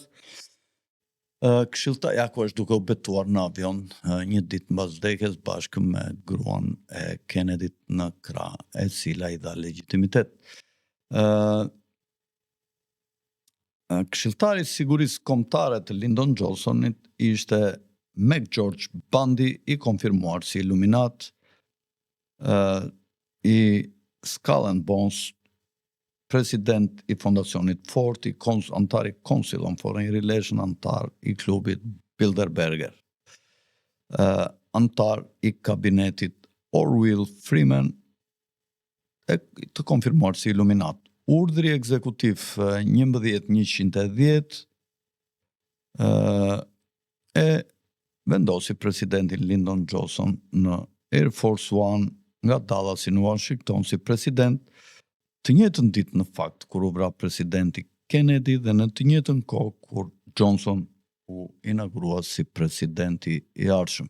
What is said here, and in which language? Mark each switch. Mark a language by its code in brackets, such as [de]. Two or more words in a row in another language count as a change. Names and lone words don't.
[sq] Këshilltar ja ku është duke u betuar në avion një ditë mbas vdekjes bashkë me gruan e Kennedyt në krah, e cila i dha legjitimitet. Këshilltari i sigurisë kombëtare të Lyndon Johnsonit ishte McGeorge Bundy, i konfirmuar si Illuminat, i Skull and Bones, president i fondacionit Ford, antar i Council on Foreign Relations, antar i klubit Bilderberger, antar i kabinetit Orville Freeman, të konfirmuar si Illuminat. Urdhri ekzekutiv 1110 e vendosi presidentin Lyndon Johnson në Air Force One nga Dallas në Washington si president, të njëjtën ditë në fakt kur u vra presidenti Kennedy dhe në të njëjtën kohë kur Johnson u inaugurua si presidenti i ardhshëm.